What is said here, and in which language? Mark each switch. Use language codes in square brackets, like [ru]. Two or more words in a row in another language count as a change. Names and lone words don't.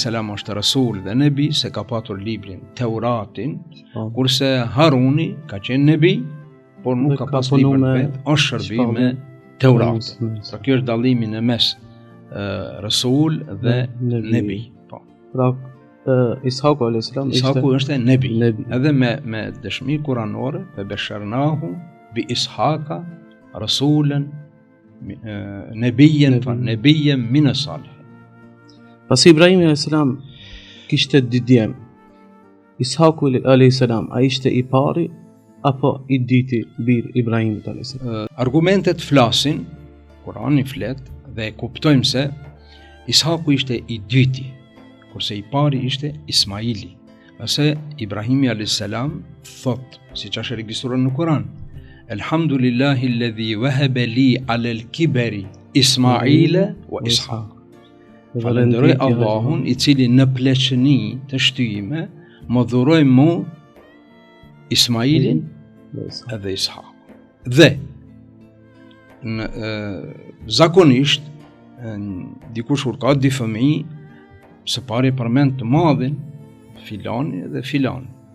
[sq] është rasul dhe nebi se ka patur librin Teuratin, kurse Haruni ka qenë nebi, por nuk ka pas librin vetë, është shërbi me Teuratin. Pra kjo është dallimi në mes rasul dhe nebi. Pra Ishaku a.s. Ishaku është nebi. Edhe me dëshmi kuranore, [ar] فبشرناه بإسحاق رسولا نبيا من الصالحين. [sq] Pasi Ibrahimi a.s. kishte dy djem, Ishaku a.s. a ishte i pari apo i dyti bir Ibrahimit a.s. Argumentet flasin, Kurani flet dhe kuptojmë se Ishaku ishte i dyti, kurse i pari ishte Ismaili. Ase Ibrahimi a.s. thot, si që është regjistruar në Kur'an, [ar] الحمد لله الذي وهب لي على الكبر إسماعيل وإسحاق. [sq] Falenderoj Allahun i cili në pleqëni të shtyjime më dhuroi mu Ismailin edhe Ishaq. Dhe zakonisht dikush kur ka dy fëmijë, së pari përmend të madhin filani dhe filani.